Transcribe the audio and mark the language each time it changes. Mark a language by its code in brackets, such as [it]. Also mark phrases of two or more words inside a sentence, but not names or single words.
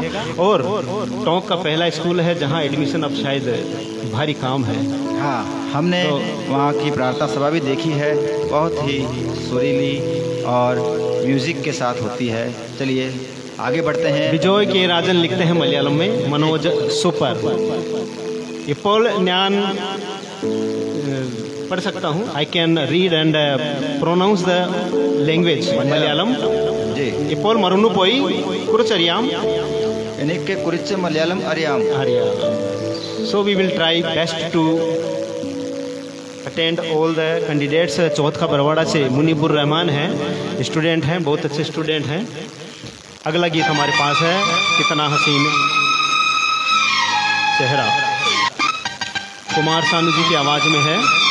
[hi] और टोंक का पहला स्कूल है जहाँ एडमिशन अब शायद भारी काम है। हाँ, हमने वहाँ की प्रार्थना सभा भी देखी है, बहुत ही सुरीली और म्यूज़िक के साथ होती है। चलिए आगे बढ़ते हैं। विजय के राजन लिखते हैं मलयालम में, मनोज सुपर [ml] ഇപ്പോൾ ഞാൻ [hi] पढ़ सकता हूँ। [en] I can read and pronounce the language Malayalam [hi] जी। [ml] ഇപ്പോൾ മറന്നു പോയി കുറച്ചറിയാം എനിക്ക് കുറിച്ച് മലയാളം അറിയാം। [en] So we will try best to attend all the candidates। [hi] चौथ का बरवाड़ा से मुनीबुर रहमान हैं, स्टूडेंट हैं, बहुत अच्छे स्टूडेंट हैं। अगला गीत हमारे पास है कितना हसीन चेहरा, कुमार सानू जी की आवाज में है।